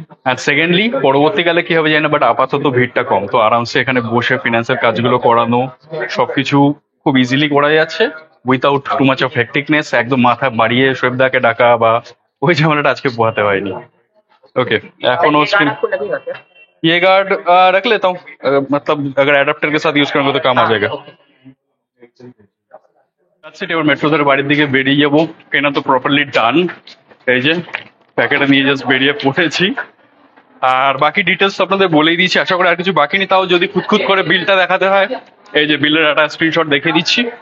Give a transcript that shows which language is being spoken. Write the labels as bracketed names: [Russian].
[Bangla] আর secondly পরবর্তীকালে কি হবে জানি না, বাট আপাতত ভিড়টা কম, তো আরামসে এখানে বসে ফিনান্সের কাজগুলো করানো সবকিছু খুব ইজিলি করা যাচ্ছে, উইথাউট টু মাচ অফ হেক্টিকনেস। একদম মাথা বাড়িয়ে শোয়েবদাকে ডাকা বা ওই ঝামেলাটা আজকে পোহাতে হয়নি। [Hindi] ओके, एखोनो स्क्रीन ये गार्ड रख लेता हूँ। मतलब अगर एडाप्टर के साथ यूज करूंगा तो काम आ जाएगा। [English] That's it, [Bangla] এবার মেট্রোদের বাড়ির দিকে বেরিয়ে যাবো। কেনা তো প্রপারলি ডান, এই যে প্যাকেটে নিয়ে জাস্ট বেরিয়ে পড়েছি। আর বাকি ডিটেলস আপনাদের বলেই দিয়েছি, আশা করি আর কিছু বাকি নেই। তাও যদি খুঁতখুত করে বিলটা দেখাতে হয়, এই যে বিলের একটা স্ক্রিনশট দেখিয়ে দিচ্ছি।